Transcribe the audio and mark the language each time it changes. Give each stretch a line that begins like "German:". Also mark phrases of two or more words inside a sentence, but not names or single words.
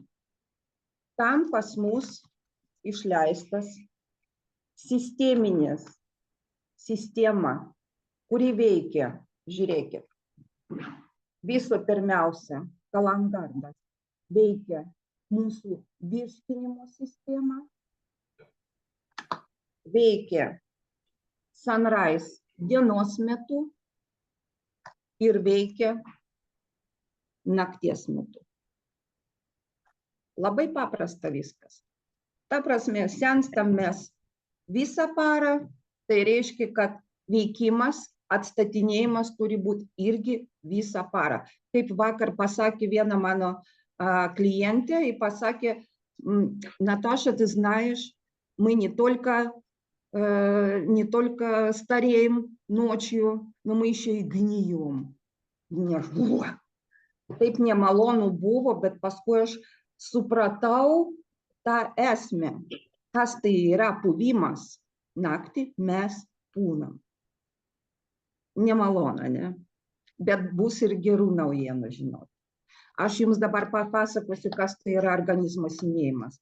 Lithuanian: Tam pas mus išleistas sisteminės sistema, kuri veikia, žiūrėkit, viso pirmiausia, kalandardas veikia mūsų virškinimo sistemą, veikia sunrise dienos metu ir veikia nakties metu. Labai paprasta viskas. Ta prasme, senstam mes visą parą, tai reiškia, kad veikimas, atstatinėjimas turi būti irgi visą parą. Kaip vakar pasakė viena mano
Russian: клиенте и pasakė, Наташа, ты знаешь, мы не только стареем ночью, но мы еще и гнием.
Lithuanian: Taip nemalonu buvo, bet paskui aš supratau tą esmę, kas tai yra puvimas. Naktį mes pūnam. Nemalonu, ne? Bet bus ir gerų naujienų, žinot. Aš jums dabar papasakosiu, kas tai yra organizmo senėjimas.